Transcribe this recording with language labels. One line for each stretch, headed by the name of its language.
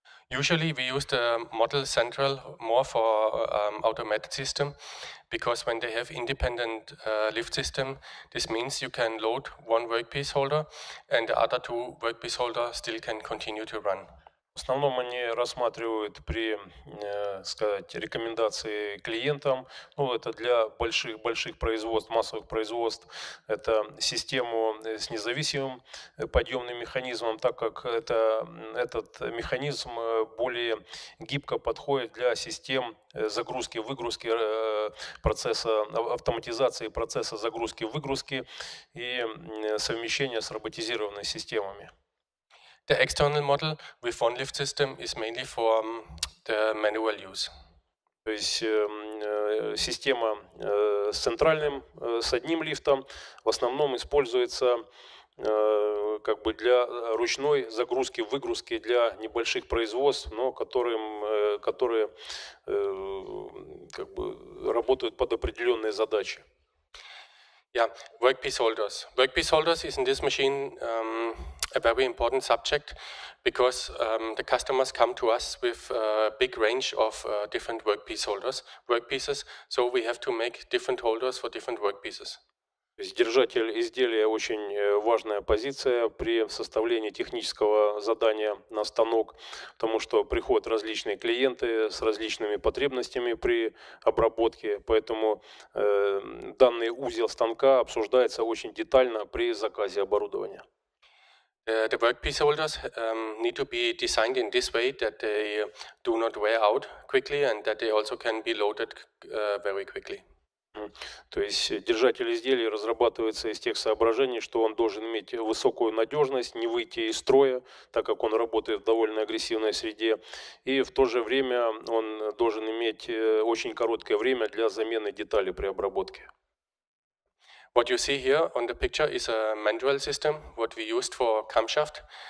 English: Usually we use the model central more for automated system, because when they have independent lift system, this means you can load one workpiece holder and the other two workpiece holders still can continue to run.
Russian: В основном они рассматривают при рекомендации клиентам, ну, это для больших производств, массовых производств, это систему с независимым подъемным механизмом, так как этот механизм более гибко подходит для систем загрузки-выгрузки процесса, автоматизации процесса загрузки-выгрузки и совмещения с роботизированными системами.
English: The external model with one lift system is mainly for the manual use.
Russian: То есть система с одним лифтом в основном используется как бы для ручной загрузки-выгрузки для небольших производств, но которые как бы работают под определенные задачи.
English: Yeah, workpiece holders. Workpiece holders is in this machine a very important subject, because the customers come to us with a big range of different workpieces, so we have to make different holders for different workpieces.
Russian: Держатель изделия очень важная позиция при составлении технического задания на станок, потому что приходят различные клиенты с различными потребностями при обработке, поэтому данный узел станка обсуждается очень детально при заказе оборудования.
English: The workpiece holders need to be designed in this way that they do not wear out quickly and that they also can be loaded very quickly.
Russian: То есть держатель изделия разрабатывается из тех соображений, что он должен иметь высокую надежность, не выйти из строя, так как он работает в довольно агрессивной среде, и в то же время он должен иметь очень короткое время для замены деталей при обработке.
English: What you see here on the picture is a manual system, what we used for camshaft.